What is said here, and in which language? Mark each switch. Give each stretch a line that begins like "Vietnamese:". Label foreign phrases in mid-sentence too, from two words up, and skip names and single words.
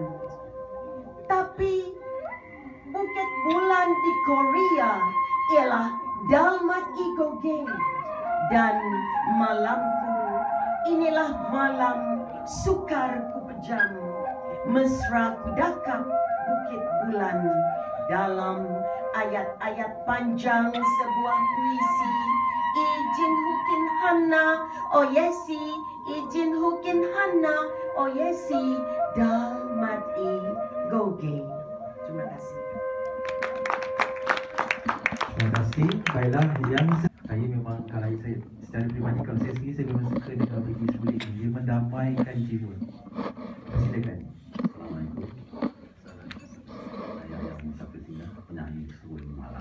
Malay: Tapi Bukit Bulan di Korea ialah Dalmat Igoge dan malamku inilah malam sukar ku pejam. Mesra ku dakap Bukit Bulan dalam ayat-ayat panjang sebuah puisi Ijin Hukin Hanna Oyesi. Ijin Hukin Hanna Oyesi. Dalmat Igoge. Terima kasih. Terima kasih. Baiklah, yang saya memang kalau saya secara pribadi, kalau saya sendiri saya memang suka dengan bagi sulit ini. Dia mendamaikan jiwa. Silakan. Assalamualaikum. Saya yang Musafir Singgah, penyanyi Suara Malam.